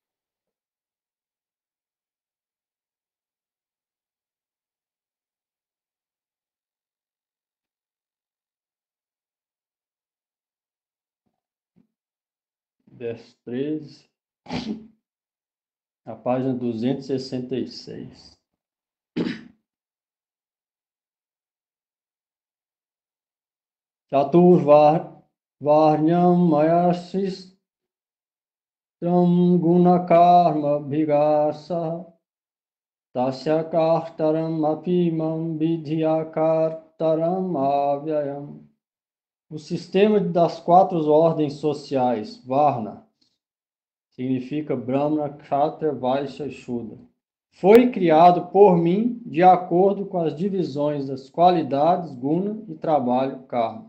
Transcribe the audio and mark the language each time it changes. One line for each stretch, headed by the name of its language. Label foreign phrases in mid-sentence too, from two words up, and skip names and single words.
Portuguese: Verso 13, a página 266.
Sanskrit: Chaturvarnyam mayasistam gunakarma bhigasa tasya kartaram apimam vidhyakartaram avyayam.
Portuguese: O sistema das quatro ordens sociais, Varna, significa Brahmana, Kshatriya, Vaishya e Shudra, foi criado por mim de acordo com as divisões das qualidades, guna e trabalho, karma.